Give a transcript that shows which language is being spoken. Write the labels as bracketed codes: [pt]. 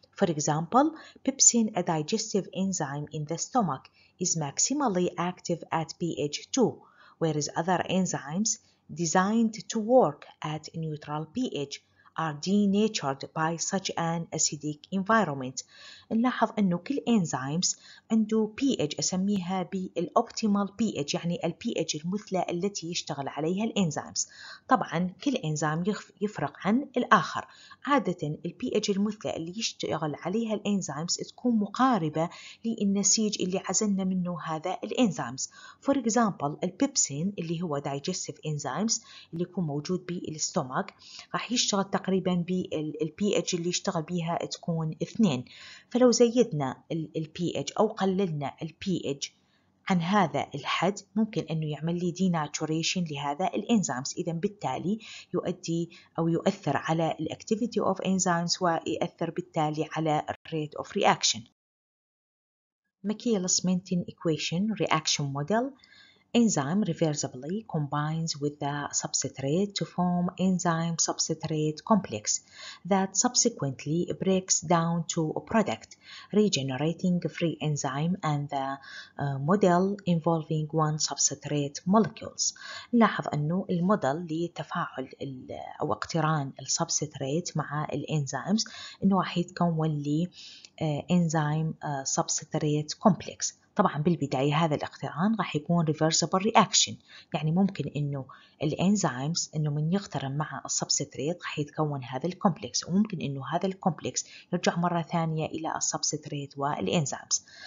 [en] For example, pepsin, a digestive enzyme in the stomach, is maximally active at pH 2, whereas other enzymes designed to work at neutral pH are denatured by such an acidic environment. [ar] نلاحظ أنه كل enzymes عنده pH أسميها بالoptimal pH، يعني ال pH المثلى التي يشتغل عليها الانزيمز. طبعا كل انزيم يفرق عن الآخر. عادة ال pH المثلى اللي يشتغل عليها الانزيمز تكون مقاربة للنسيج اللي عزلنا منه هذا الانزيمز. [en] For example [ar] البيبسين اللي هو [en] digestive enzymes [ar] اللي يكون موجود بالستومك راح يشتغل تقريبا بال pH اللي يشتغل بيها تكون 2. فلو زيدنا ال pH أو قللنا ال pH عن هذا الحد ممكن أنه يعمل لي denaturation لهذا الانزيمز. إذا بالتالي يؤدي أو يؤثر على ال [en] activity of enzymes [ar] ويؤثر بالتالي على [en] rate of reaction. Michaelis-Menten equation reaction model. Enzyme reversibly combines with the substrate to form enzyme-substrate complex that subsequently breaks down to a product, regenerating free enzyme and the model involving one substrate molecules. [ar] نلاحظ أنه الموديل لتفاعل أو اقتران السبستريت مع الانزيمز أنه راح يتكون لي [en] enzyme substrate complex. [ar] طبعا بالبداية هذا الاقتران راح يكون [en] reversible reaction، [ar] يعني ممكن انه الانزيمز انه من يقترن مع السبستريت راح يتكون هذا الكومبلكس، وممكن انه هذا الكومبلكس يرجع مرة ثانية الى السبستريت والانزيمز.